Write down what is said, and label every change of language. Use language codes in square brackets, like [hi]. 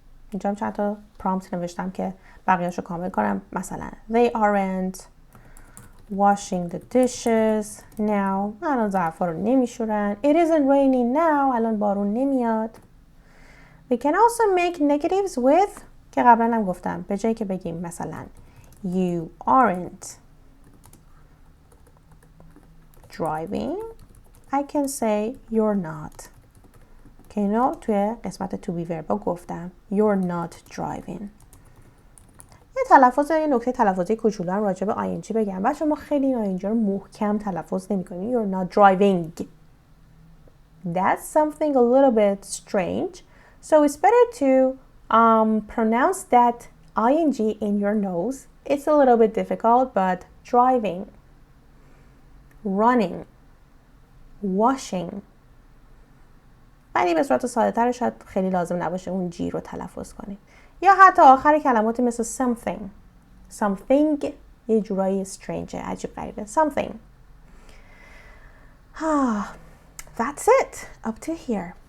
[fa] اینجا هم چند تا پرامپت نوشتم که بقیه‌اشو کامل کنم. [en] مثلا they aren't washing the dishes now. [fa] الان ظرفا رو نمیشورن. [en] It isn't raining now. [fa] الان بارون نمیاد. [en] We can also make negatives with [fa] که قبلا هم گفتم به جایی که بگیم مثلا [en] you aren't driving I can say you're not [fa] که اینو توی قسمت [en] to be verb [fa] گفتم [en] you're not driving. [fa] یه نکته تلفظی کوچولو هم راجع به ing بگم. بچه ما خیلی این ing رو محکم تلفظ نمی‌کنیم. [en] You're not driving. That's something a little bit strange. So it's better to pronounce that ing in your nose. It's a little bit difficult, but driving, running, washing. [fa] ولی به صورت ساده تر شاید خیلی لازم نباشه اون جی رو تلفظ کنید. یا حتی آخر کلماتی مثل something. Something یه جورایی strange عجیب غریبه. [en] Something. That's it. Up to here.